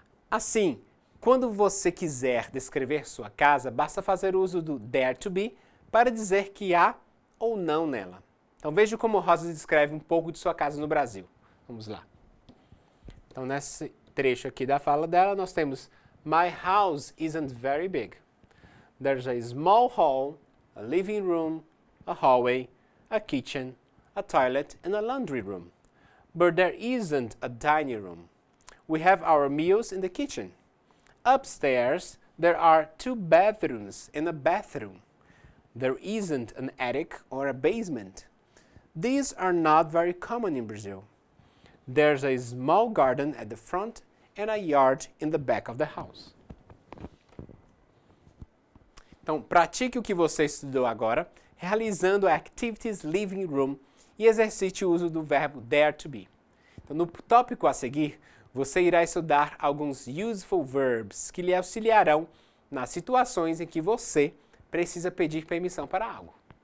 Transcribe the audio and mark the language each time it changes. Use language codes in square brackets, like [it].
[pt] Assim, quando você quiser descrever sua casa, basta fazer uso do there to be para dizer que há ou não nela. Então veja como Rosa descreve um pouco de sua casa no Brasil. Vamos lá. Então nesse trecho aqui da fala dela, nós temos [en] My house isn't very big. There's a small hall, a living room, a hallway, a kitchen, a toilet, and a laundry room. But there isn't a dining room. We have our meals in the kitchen. Upstairs, there are 2 bedrooms and a bathroom. There isn't an attic or a basement. These are not very common in Brazil. There's a small garden at the front and a yard in the back of the house. [pt] Então, pratique o que você estudou agora, realizando a Activities Living Room e exercite o uso do verbo there to be. Então, no tópico a seguir, você irá estudar alguns useful verbs que lhe auxiliarão nas situações em que você precisa pedir permissão para algo.